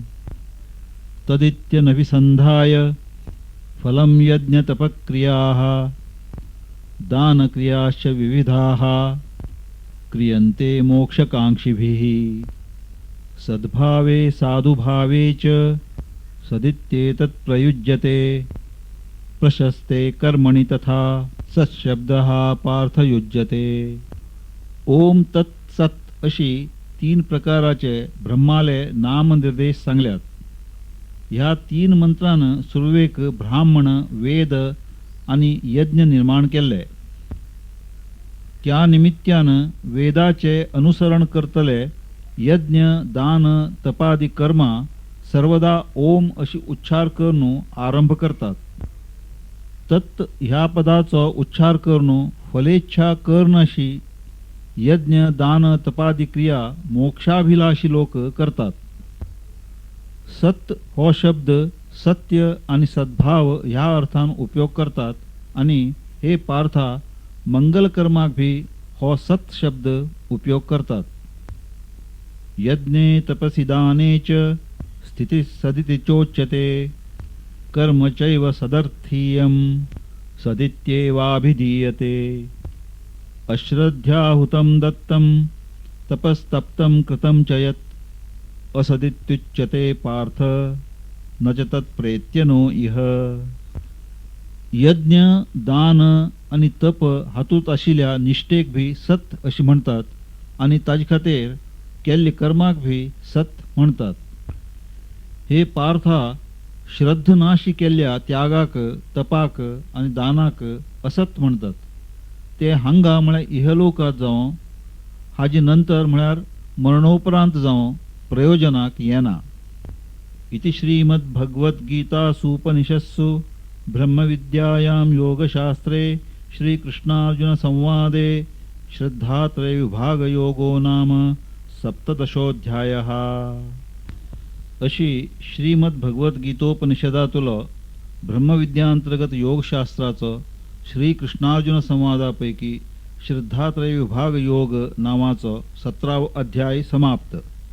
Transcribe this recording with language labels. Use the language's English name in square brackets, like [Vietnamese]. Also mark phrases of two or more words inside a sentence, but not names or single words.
[Sanskrit] तदित्यनभिसन्धाय फलं यज्ञतपक्रियाः दानक्रियाश्च विविधाः क्रियन्ते मोक्षकाङ्क्षिभिः. सद्भावे साधुभावे च सदित्येतत् प्रयुज्यते प्रशस्ते कर्मणि तथा सत्शब्द हा पार्थ युज्यते. ओम तत् सत [Konkani] अशी 3 प्रकाराचे ब्रह्माले नामनिर्देश सांगल्यात. ह्या 3 मंत्रानं सुरवेक ब्राह्मण वेद आणि यज्ञ निर्माण केले. त्या निमित्तानं वेदाचे अनुसरण करतले यज्ञ दान तपादी कर्मा सर्वदा ओम अशी उच्चार करून आरंभ करतात. तत् ह्या पदाचो उच्चार करून फलेच्छा कर्ण अशी यज्ञ दान तपादी क्रिया मोक्षाभिलाषी लोक करतात. सत हो शब्द सत्य आणि सद्भाव ह्या अर्थान उपयोग करतात आणि हे पार्था मंगल कर्माक भी हो सत शब्द उपयोग करतात. [Sanskrit] यज्ञे तपसि दाने च स्थिति सदिति चोच्यते कर्म चैव सदर्थीयं सदित्येवाभिधीयते. अश्रद्ध्याहुतं दत्तं तपस्तप्तं कृतं च यत् असदित्युच्यते पार्थ न च तत्प्रेत्य नो इह. [Konkani] यज्ञ दान आणि तप हातूंत आशिल्ल्या निश्ठेक भी सत अशी म्हणतात आणि ताजे खातीर केल्ले कर्माक भी सत म्हणतात. हे पार्था श्रद्ध नाशी केल्ल्या त्यागाक तपाक आणि दानाक असत म्हणतात. ते हांगा म्हळ्यार इहलोकात जावं हाजे नंतर म्हळ्यार मरणोपरांत जावं प्रयोजनाक येना. [Sanskrit] इति श्रीमद्भगवद्गीतासूपनिषत्सु ब्रह्मविद्यायां योगशास्त्रे श्रीकृष्णार्जुन संवादे श्रद्धात्रय विभाग योगो नाम सप्तदशोऽध्यायः. [Konkani] अशी श्रीमद्भगवद्गीतोपनिषदातलो ब्रह्मविद्यांतर्गत योगशास्त्राचो श्रीकृष्णार्जुन संवादापैकी श्रद्धात्रय विभाग योग नावाचो 17वो अध्याय समाप्त.